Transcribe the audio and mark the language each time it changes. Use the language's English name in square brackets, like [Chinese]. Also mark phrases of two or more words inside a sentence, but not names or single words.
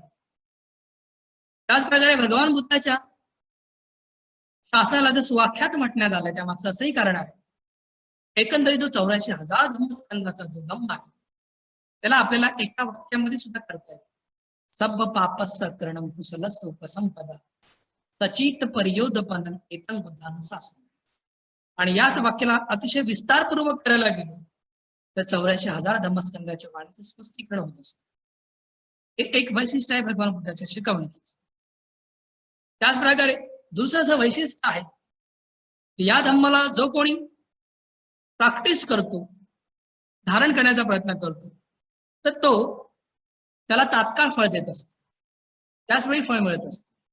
[Marathi] त्याचप्रकारे भगवान बुद्धाच्या शासनाला जर सुवाख्यात म्हटण्यात आलं त्यामागचं असंही कारण आहे. एकंदरीत जो 84,000 धम्मस्कंदाचा जो धम्म आहे त्याला आपल्याला एका वाक्यामध्ये सुद्धा करता येईल. [Pali] सब पापस्स करणं कुशलस्स उपसंपदा सचित परियोदपनं एतं बुद्धानं शासन. [Marathi] आणि याच वाक्याला अतिशय विस्तारपूर्वक करायला गेलो तर 84,000 धम्मस्कंदाच्या वाणीचं स्पष्टीकरण होत असतं. हे एक वैशिष्ट्य आहे भगवान बुद्धाच्या शिकवणुकीचं. त्याचप्रकारे दुसरं असं वैशिष्ट्य आहे की या धम्माला जो कोणी प्रॅक्टिस करतो, धारण करण्याचा प्रयत्न करतो, तर तो त्याला तात्काळ फळ देत असतो, त्याचवेळी फळ मिळत असतं.